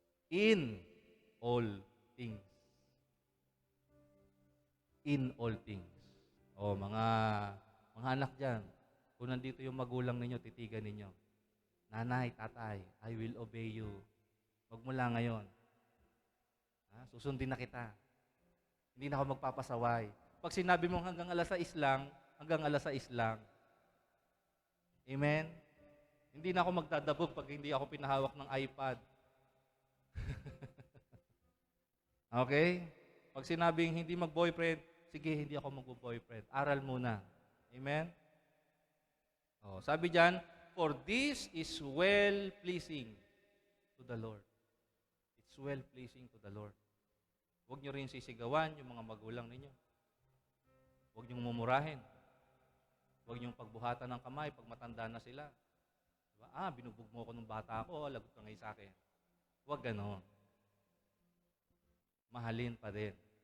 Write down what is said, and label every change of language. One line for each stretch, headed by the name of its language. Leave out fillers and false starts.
English: In all things. In all things.
Filipino: Mga anak dyan, kung nandito yung magulang ninyo, titigan ninyo.
English: Nanay, tatay, I will obey you.
Filipino: Wag mo lang ngayon. Susundin na kita. Hindi na ako magpapasaway. Pag sinabi mo hanggang alas 6 lang, hanggang alas 6 lang. Amen? Hindi na ako magdadabog pag hindi ako pinahawak ng iPad. Okay? Pag sinabing hindi mag-boyfriend, sige, hindi ako mag-boyfriend. Aral muna. Amen? Sabi dyan,
English: for this is well-pleasing to the Lord. It's well-pleasing to the Lord.
Filipino: Huwag nyo rin sisigawan yung mga magulang ninyo. Huwag nyo mumurahin. Huwag nyo pagbuhatan ng kamay pag matanda na sila. Diba? Binugbog mo ako nung bata ako, lagot ka ngayon sa akin. Huwag ganon. Mahalin pa din.